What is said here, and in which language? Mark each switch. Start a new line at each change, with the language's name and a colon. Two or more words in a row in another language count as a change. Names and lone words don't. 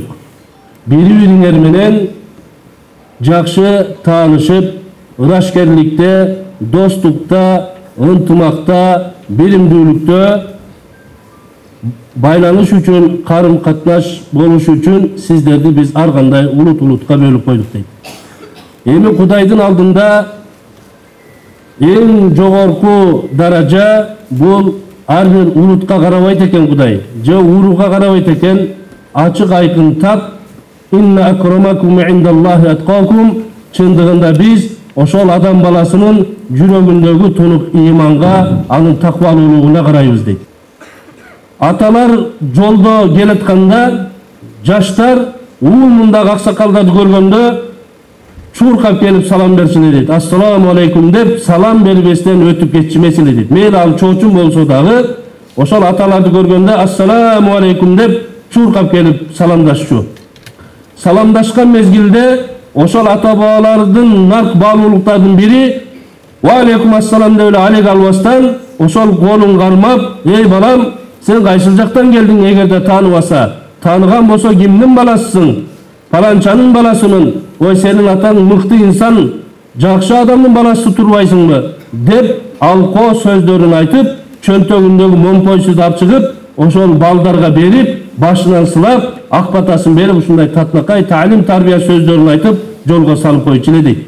Kyrgyz: Бири-бириңер менен жакшы таанышып, ырашкерликте, достукта, ынтымакта, билимдүүлүктө байланыш үчүн, карым катнаш болуш үчүн сиздерди биз ар кандай улут-улутка бөлүп койдук дейт. Эми Кудайдын алдында Эң жогорку даража бул ар бир улутка карабайт экен Кудай, же урууга карабайт экен, ачык айкын тап,
Arabic: إن أكرمكم عند الله أتقاكم,
Kyrgyz: чындыгында биз ошол адам баласынын жүрөгүндөгү тунук ыйманга, анын таквалуулугуна карайбыз дейт. Аталар жолдо келатканда жаштар мундагы аксакалдарды көргөндө чуркап келип салам берсин дейт.
Arabic: السلام عليكم
Kyrgyz: деп салам бербестен өтүп кетчимесин дейт. Мейли ал чоочун болсо дагы ошол аталарды көргөндө
Arabic: السلام عليكم
Kyrgyz: деп чуркап келип саламдашчу. Саламдашкан мезгилде ошол ата бабалардын нарк баалуулуктардын бири
Arabic: وعليكم السلام
Kyrgyz: деп эле алек албастан ошол колун кармап, эй балам, сен кайсыл жактан келдиң, эгерде тааныбаса, тааныган болсо кимдин баласысың? Паланчанын баласымын. Ой, сенин атаң мыкты инсан, жакшы адамдын баласы турбайсыңбы? Деп алко сөздөрүн айтып, чөнтөгүндөгү момпойсузду алып чыгып, ошол балдарга берип, башынан сылап, ак батасын берип, ушундай татнакай таалим тарбия сөздөрүн айтып, жолго салып койчу эле дейт.